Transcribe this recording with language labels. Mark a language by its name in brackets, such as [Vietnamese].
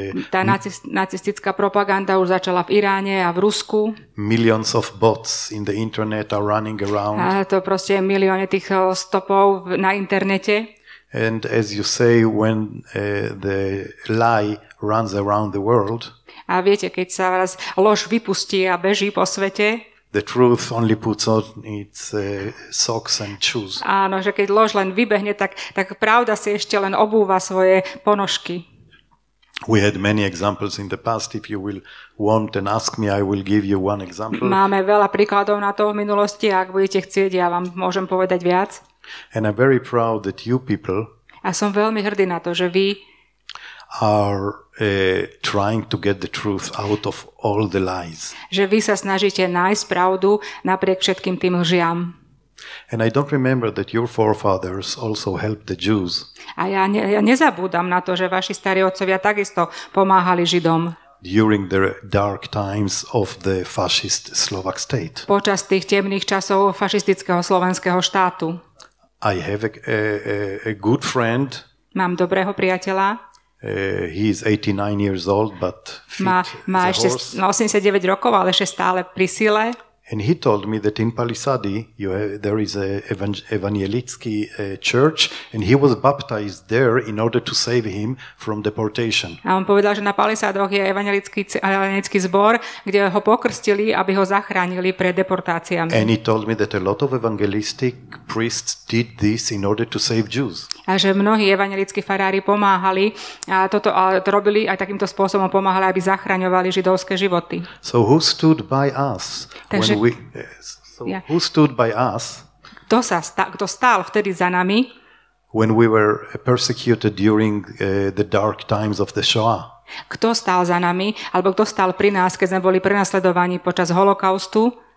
[Slovak] tá nacistická propaganda už začala v Iráne a v Rusku. [English] Millions of bots in the internet are running around. [Slovak] A to proste milióny tých stopov na internete. [English] And as you say, when the lie runs around the world, [Slovak] a viete, keď sa raz lož vypustí a beží po svete, [English] the truth only puts on its socks and shoes. [Slovak] Áno, že keď lož len vybehne, tak pravda si ešte len obúva svoje ponožky. [English] We had many examples in the past. If you will want and ask me, I will give you one example. [Slovak] Máme veľa príkladov na to v minulosti, ak budete chcieť, ja vám môžem povedať viac. [English] And I'm very proud that you people [Slovak] a som veľmi hrdý na to, že vy [English] are trying to get the truth out of all the lies. [Slovak] Že vy sa snažíte nájsť pravdu napriek všetkým tým lžiam. [English] And I don't remember that your forefathers also helped the Jews. [Slovak] A ja nezabúdam na to, že vaši starí otcovia takisto pomáhali Židom. [English] During the dark times of the fascist Slovak state. [Slovak] Počas tých temných časov fašistického slovenského štátu. [English] I have a good friend. [Slovak] Mám dobrého priateľa. [English] He is 89 years old, but fit [Slovak] má [English] as a [Slovak] ešte [English] horse. [Slovak] 89 rokov, ale ešte stále pri sile. [English] And he told me that in Palisady there is a evangelický church, and he was baptized there in order to save him from deportation. [Slovak] A on povedal, že na Palisádoch je evangelický zbor, kde ho pokrstili, aby ho zachránili pred deportáciami. [English] And he told me that a lot of evangelistic priests did this in order to save Jews. [Slovak] A že mnohí evangelickí farári pomáhali a to robili aj takýmto spôsobom pomáhali, aby zachraňovali židovské životy. [English] So who stood by us? [Slovak] Takže [English] who stood by us? [Slovak] Kto stál vtedy za nami? [English] When we were persecuted during the dark times of the Shoah. [Slovak] Kto stál za nami, alebo kto stál pri nás, keď sme boli prenasledovaní počas holokaustu?